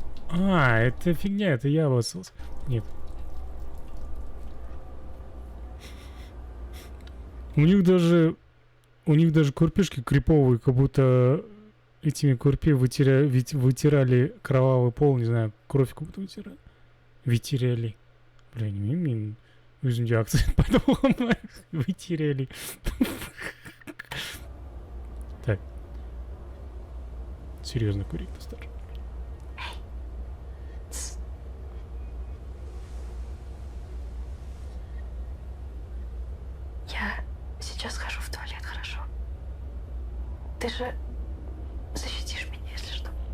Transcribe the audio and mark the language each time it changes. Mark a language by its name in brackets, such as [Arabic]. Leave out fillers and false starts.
[Russian] А, это фигня, это я обоссался. Нет. У них даже курпишки криповые, как будто этими курпи вытирали кровавый пол, не знаю, кровь как будто вытирали. Вытирали. [Kazakh] Блин, мен өзімде акцент пайда болған вытирали. [Russian] Так. Серьезно курить, достар. Я сейчас схожу в туалет, хорошо? Ты же защитишь меня, если что.